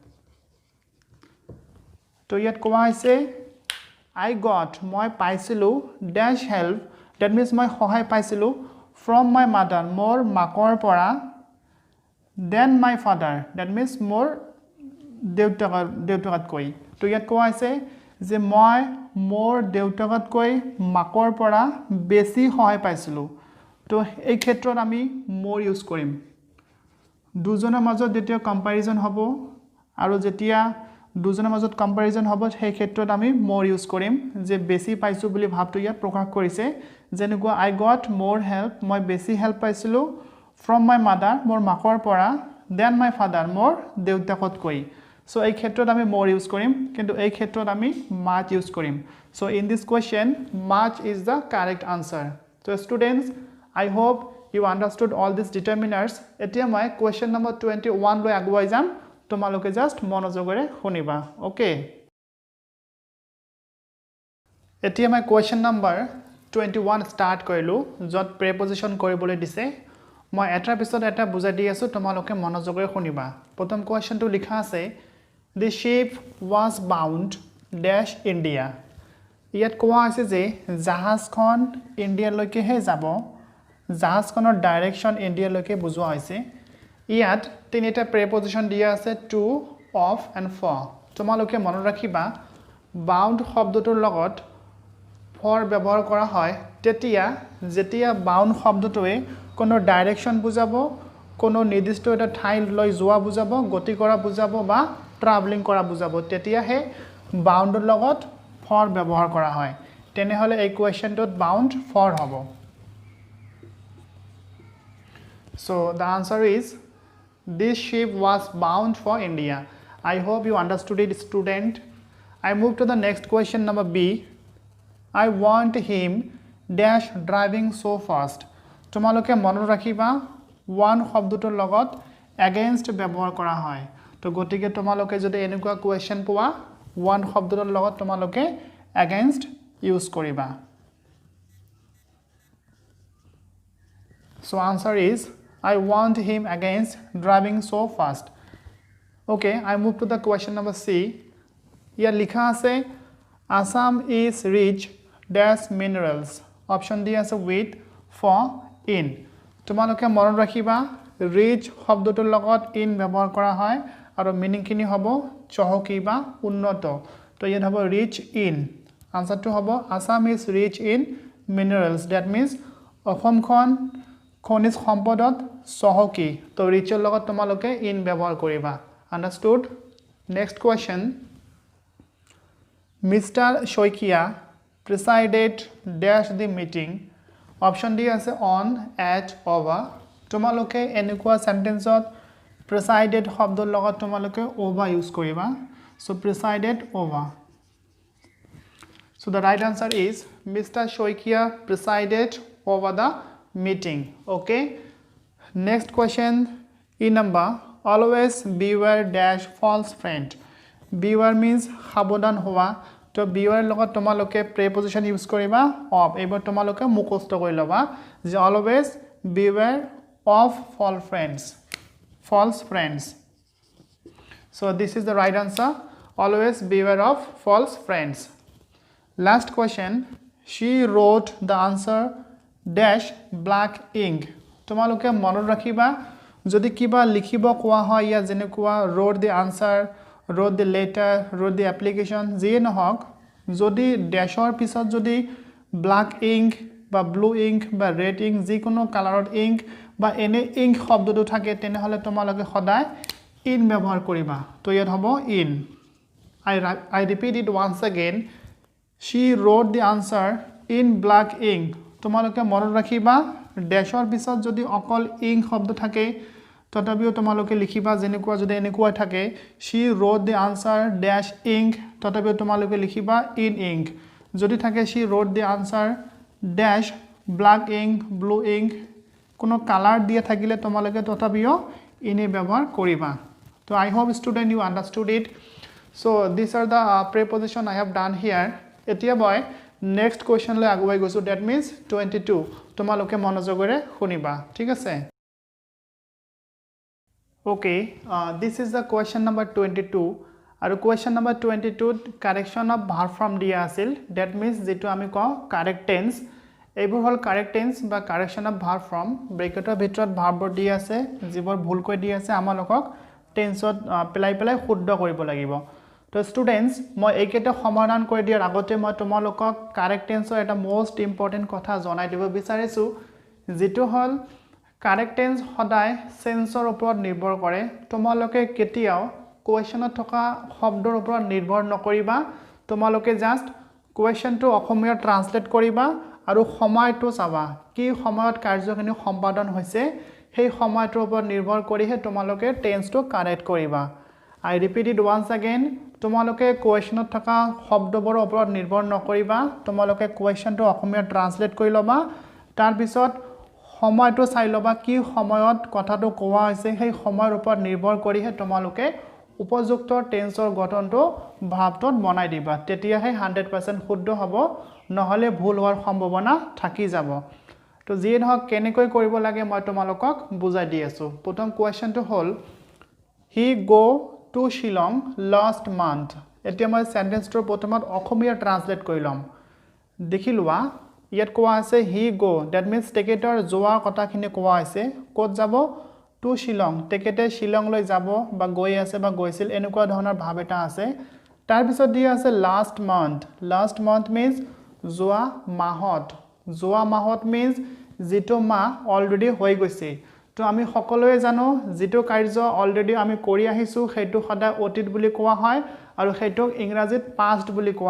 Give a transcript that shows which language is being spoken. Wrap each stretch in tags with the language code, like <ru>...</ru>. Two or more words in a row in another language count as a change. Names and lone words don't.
<as>তো ইয়াত কোৱা হৈছে</as> <en>I got</en> <as>মই পাইছিলো</as> <en>dash help that means</en> <as>মই সহায় পাইছিলো</as> <en>from my mother</en> <as>মোৰ মাকৰ পৰা</as> <en>than my father that means more</en> <as>দেউতাকতকৈ তো ইয়াত কোৱা হৈছে যে মই মোৰ দেউতাকতকৈ মাকৰ পৰা বেছি সহায় পাইছিলো তো এই ক্ষেত্ৰত আমি more ইউজ কৰিম দুজনৰ মাজত যেতিয়া কম্পাৰিজন হ'ব আৰু যেতিয়া দুজনৰ মাজত কম্পাৰিজন হ'ব সেই ক্ষেত্ৰত আমি more ইউজ কৰিম যে বেছি পাইছো বুলি ভাবটো ইয়াত প্ৰকাশ কৰিছে যেনেকুৱা</as> <en>I got more help</en> <as>মই বেছি হেল্প পাইছিলো</as> <en>from my mother</en> <as>মোৰ মাকৰ পৰা</as> <en>than my father</en> <as>মোৰ দেউতাকতকৈ so এই ক্ষেত্ৰত আমি more ইউজ কৰিম কিন্তু এই ক্ষেত্ৰত আমি much ইউজ কৰিম</as> <en>so in this question much is the correct answer so students I hope you understood all these determiners.</en> <as>এতিয়া মই</as> <en>question number 21</en> <as>লৈ আগুৱাই যাম তোমালোকে জাস্ট মনোযোগৰে শুনিবা ওকে এতিয়া মই</as> <en>question number 21 start</en> <as>কৰিলো যত preposition কৰিবলৈ দিছে মই এটাৰ পিছত এটা বুজাই দি আছো তোমালোকে মনোযোগৰে শুনিবা প্ৰথম কোৱেশ্চনটো লিখা আছে</as> <en>the ship was bound dash India</en> <as>ইয়াত কোৱা আছে যে জাহাজখন ইণ্ডিয়ালৈকে হে যাব জাহাজখনৰ ডাইৰেকশন ইণ্ডিয়ালৈকে বুজোৱা হৈছে ইয়াত তিনিটা প্ৰিপজিশন দিয়া আছে</as> <en>to of and for</en> <as>তোমালোকে মনত ৰাখিবা bound শব্দটোৰ লগত for ব্যৱহাৰ কৰা হয় যেতিয়া bound শব্দটোৱে কোনো ডাইৰেকশন বুজাব কোনো নিৰ্দিষ্ট এটা ঠাই লৈ যোৱা বুজাব গতি কৰা বুজাব বা ট্ৰাভেলিং কৰা বুজাব তেতিয়াহে বাউণ্ডৰ লগত for ব্যৱহাৰ কৰা হয় তেনেহলে এই কোৱেশ্চনটোত বাউণ্ড for হ'ব</as> <en>so the answer is this ship was bound for India I hope you understood it student I move to the next question number B I want him dash driving so fast</en> <as>তোমালোকে মনত ৰাখিবা one শব্দটোৰ লগত against ব্যৱহাৰ কৰা হয় তো গতিকে তোমালোকে যদি এনেকুৱা কোৱেশ্চন পোৱা one শব্দটোৰ লগত তোমালোকে against ইউজ কৰিবা</as> <en>so answer is I want him against driving so fast okay I move to the question number C here</en> <as>লিখা আছে</as> <en>Assam is rich dash minerals option D ase with for in</en> <as>তোমালোকে মনত ৰাখিবা rich শব্দটোৰ লগত in ব্যৱহাৰ কৰা হয় আৰু মিনিং কিনি হ'ব চহকি বা উন্নত তো ইয়াত হ'ব</as> <en>rich in answer to</en> <as>হ'ব</as> <en>Assam is rich in minerals that means</en> <as>অসমখন খনিজ সম্পদত চহকি তো ৰিচৰ লগত তোমালোকে in ব্যৱহাৰ কৰিবা</as> <en>understood next question Mr. Shoikia presided dash the meeting option D আছে on at over</en> <as>তোমালোকে এনেকুৱা সেন্টেন্সত</as> <en>presided</en> <as>শব্দৰ লগত তোমালোকে</as> <en>over</en> <as>ইউজ কৰিবা</as> <en>so presided over so the right answer is Mr. Shoikia presided over the meeting okay next question E number always beware dash false friend beware means</en> <as>সাবধান হোৱা তো</as> <en>beware</en> <as>লগত তোমালোকে</as> <en>preposition</en> <as>ইউজ কৰিবা</as> <en>of</en> <as>এবাৰ তোমালোকে মুখস্থ কৰি লবা যে</as> <en>always beware of false friends so this is the right answer always beware of false friends last question she wrote the answer dash black ink</en> <as>তোমালোকে মনত ৰাখিবা যদি কিবা লিখিব কোৱা হয় ইয়া যেনেকুৱা</as> <en>wrote the answer wrote the letter wrote the application</en> <as>যি নহওক যদি ড্যাশৰ পিছত যদি</as> <en>black ink বা blue</en> <as>ink বা</as> <en>red ink</en> <as>যিকোনো কালাৰৰ ink বা এনে ink শব্দটো থাকে তেনেহলে তোমালোকে সদায় in ব্যৱহাৰ কৰিবা তো ইয়াত হ'ব in</as> <en>I repeat it once again she wrote the answer in black ink</en> <as>তোমালোকে মনত ৰাখিবা ড্যাশৰ পিছত যদি অকল ink শব্দ থাকে তথাপিও তোমালোকে লিখিবা যেনেকুৱা যদি এনেকুৱা থাকে</as> <en>she wrote the answer dash ink</en> <as>তথাপিও তোমালোকে লিখিবা</as> <en>in ink</en> <as>যদি থাকে</as> <en>she wrote the answer dash black ink blue ink</en> <as>কোনো কালার দিয়া থাকিলে তোমালোকে তথাপিও ইনে ব্যবহার কৰিবা তো</as> <en>I hope student you understood it so these are the preposition I have done here</en> <as>এতিয়া মই</as> <en>next question</en> <as>লৈ আগুৱাই গৈছো</as> <en>that means 22</en> <as>তোমালোকে মনোযোগৰে শুনিবা ঠিক আছে</as> <en>okay this is the question number 22</en> <as>আৰু</as> <en>question number 22 correction of verb form</en> <as>দিয়া আছিল</as> <en>that means</en> <as>যেটো আমি কও</as> <en>correct tense</en> <as>এইবোৰ হল</as> <en>correct tense</en> <as>বা</as> <en>correction of verb form</en> <as>ব্ৰেকেটৰ ভিতৰত ভাৰ্ববোৰ দি আছে যিবোৰ ভুল কৈ দি আছে আমালোকক টেন্সত পেলাই শুদ্ধ কৰিব লাগিব তো স্টুডেন্টস মই এইকেইটা সমাধান কৰি দিয়াৰ আগতে মই তোমালোকক</as> <en>correct tense</en> <as>ৰ এটা</as> <en>most important</en> <as>কথা জনাই দিব বিচাৰিছো যেটো হল</as> <en>correct tense</en> <as>সদায় সেন্সৰ ওপৰত নিৰ্ভৰ কৰে তোমালোকে কেতিয়াও কোৱেশ্চনত থকা শব্দৰ ওপৰত নিৰ্ভৰ নকৰিবা তোমালোকে জাস্ট কোৱেশ্চনটো অসমীয়া ট্ৰান্সলেট কৰিবা আৰু সময়টো চাবা কি সময়ত কাৰ্যখিনি সম্পাদন হৈছে সেই সময়টোৰ ওপৰত নিৰ্ভৰ কৰিহে তোমালোকে টেন্সটো কাৰেক্ট কৰিবা</as> <en>I repeat it once again</en> <as>তোমালোকে কোৱেশ্চনত থকা শব্দবোৰৰ ওপৰত নিৰ্ভৰ নকৰিবা তোমালোকে কোৱেশ্চনটো অসমীয়া ট্ৰান্সলেট কৰি লবা তাৰ পিছত সময়টো চাই লবা কি সময়ত কথাটো কোৱা হৈছে সেই সময়ৰ ওপৰত নিৰ্ভৰ কৰিহে তোমালোকে উপযুক্ত টেন্সৰ গঠনটো ভাবটোত বনাই দিবা তেতিয়াহে 100% শুদ্ধ হ'ব নহলে ভুল হোৱাৰ সম্ভাৱনা থাকি যাব তো যি নহওক কেনেকৈ কৰিব লাগে মই তোমালোকক বুজাই দি আছো প্ৰথম কোৱেশ্চনটো হ'ল</as> <en>he go to Shillong last month</en> <as>এতিয়া মই সেন্টেন্সটোৰ প্ৰথমত অসমীয়া ট্ৰান্সলেট কৰি লম দেখি লোৱা ইয়াত কোৱা আছে</as> <en>he go that means</en> <as>টেকেটৰ যোৱা কথাখিনি কোৱা আছে ক'ত যাব</as> <en>to Shillong</en> <as>টেকেটে শিলংলৈ যাব বা গৈ আছে বা গৈছিল এনেকুৱা ধৰণৰ ভাব এটা আছে তাৰ পিছত দিয়া আছে</as> <en>last month means</en> <as>যোৱা মাহত মিন্স যেটো মাহ অলৰেডি হৈ গৈছে তো আমি সকলোৱে জানো যেটো কাৰ্য অলৰেডি আমি কৰি আহিছো সেইটো সদায় অতীত বুলি কোৱা হয় আৰু সেইটো ইংৰাজীত past বুলি কোৱা</as>